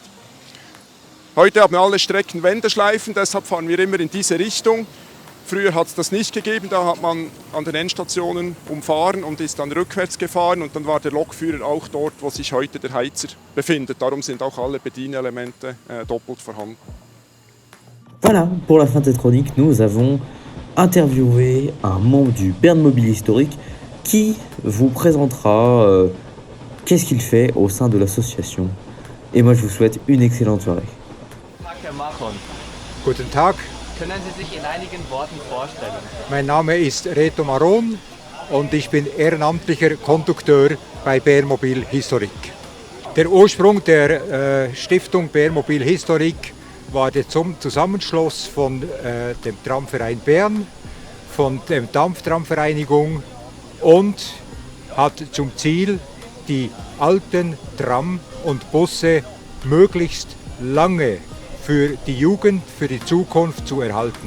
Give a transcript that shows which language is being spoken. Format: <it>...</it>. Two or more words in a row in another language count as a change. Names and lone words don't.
<de>Heute haben alle Strecken Wendeschleifen, deshalb fahren wir immer in diese Richtung. Früher hat es das nicht gegeben, da hat man an den Endstationen umfahren und ist dann rückwärts gefahren und dann war der Lokführer auch dort, wo sich heute der Heizer befindet. Darum sind auch alle Bedienelemente doppelt vorhanden.</de> <fr>Voilà, pour la fin de cette chronique, nous avons interviewé un membre du Berne Mobile Historique qui vous présentera qu'est-ce qu'il fait au sein de l'association. Et moi, je vous souhaite une excellente soirée.</fr> <de>Herr Machon, Guten Tag, können Sie sich in einigen Worten vorstellen? mein Name ist Reto Maron und ich bin ehrenamtlicher Kondukteur bei Berne Mobile Historique. Der Ursprung der Stiftung Berne Mobile Historique war der Zusammenschluss von dem Tramverein Bern, von der Dampftramvereinigung und hat zum Ziel, die alten Tram und Busse möglichst lange für die Jugend, für die Zukunft zu erhalten.</de>